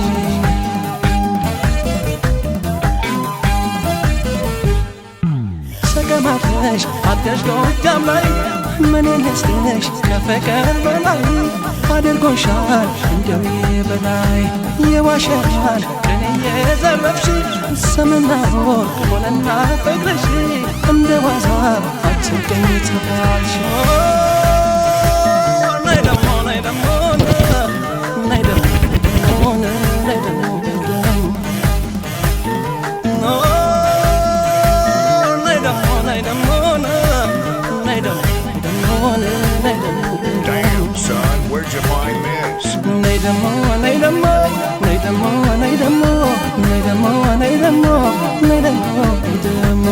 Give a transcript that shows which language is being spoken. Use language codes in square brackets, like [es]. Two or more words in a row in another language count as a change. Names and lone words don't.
[am] ሰገማተሽ አደሽ ጎጃም ላይ ምን ነስተሽ ከፍቅር በላይ አድርጎሻል እንደው በላይ የዋሸሻል ከኔ የዘረፍሽ ስምና ወርቅ ሆነና ፍቅርሽ እንደ ዋዛ አትገኝ ተባልሽ ናይ ደሞ ናይ ደሞ ናይ ደሞ ናይ ደሞ [en] Damn son, where'd you find this? Nay damo, nay damo, nay damo, nay damo, nay damo, nay damo, nay damo, nay damo.